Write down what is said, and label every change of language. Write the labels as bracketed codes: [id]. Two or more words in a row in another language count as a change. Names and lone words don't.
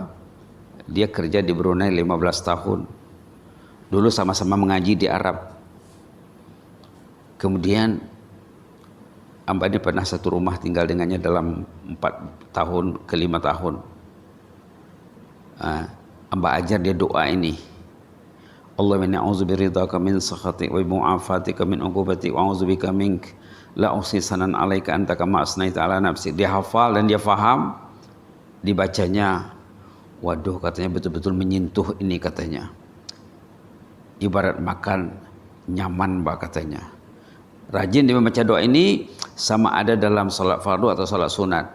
[ms] Dia kerja di Brunei 15 tahun. Dulu sama-sama mengaji di Arab. Kemudian Amba ini pernah satu rumah tinggal dengannya dalam 4 tahun ke 5 tahun. Amba ajar dia doa ini. [ar] اللهم إني أعوذ برضاك من سخطك ومعافاتك من عقوبتك وأعوذ بك منك لا أحصي ثناء عليك أنت كما أثنيت على نفسي. [ms] Dia hafal dan dia faham, dibacanya. Waduh, katanya betul-betul menyentuh ini katanya. Ibarat makan nyaman Mbak katanya. Rajin dia membaca doa ini sama ada dalam salat fardu atau salat sunat.